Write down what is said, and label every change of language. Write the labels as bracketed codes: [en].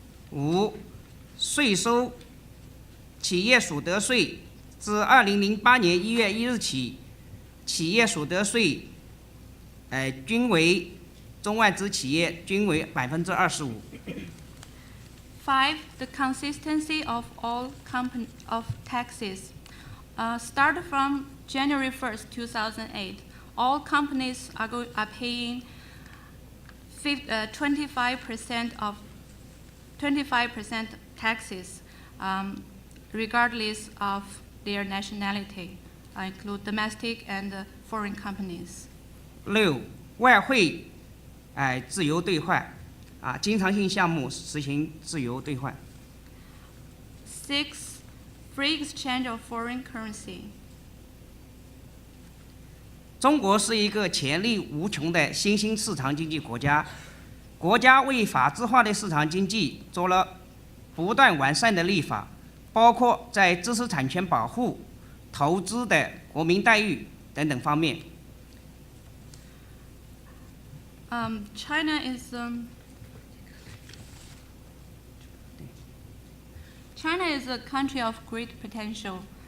[zh] 5. 税收企业所得税自2008年1月1日起，企业所得税均为中外资企业均为25%。 5. [en] The consistency of all taxes. Start from January 1st, 2008. All companies are paying 25% taxes, regardless of their nationality, include domestic and foreign companies. 6. [zh] 外汇自由兑换经常性项目实行自由兑换。 6. [en] Free exchange of foreign currency. [zh] 中国是一个潜力无穷的新兴市场经济国家，国家为法治化的市场经济做了不断完善的立法，包括在知识产权保护、投资的国民待遇等等方面。 [en] China is a country of great potential.